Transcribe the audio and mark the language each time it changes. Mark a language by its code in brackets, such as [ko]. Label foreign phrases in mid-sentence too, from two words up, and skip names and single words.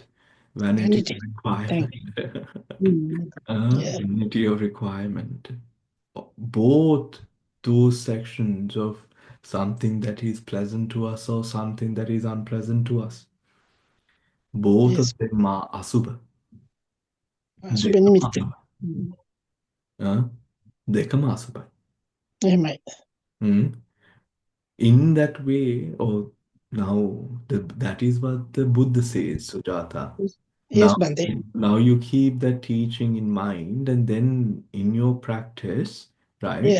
[en] Vanity of Vanity. Thank requirement. you. Mm. Yeah. Vanity of requirement. Both those sections of something that is pleasant to us or something that is unpleasant to us, both Yes. of them are asubha. Dekam Subhenimite. [pi] asubha. Dekam asubha. [en] Right. In that way, or now that is what the Buddha says, Sujata. Yes, Now, Bante. now you keep that teaching in mind, and then in your practice, right?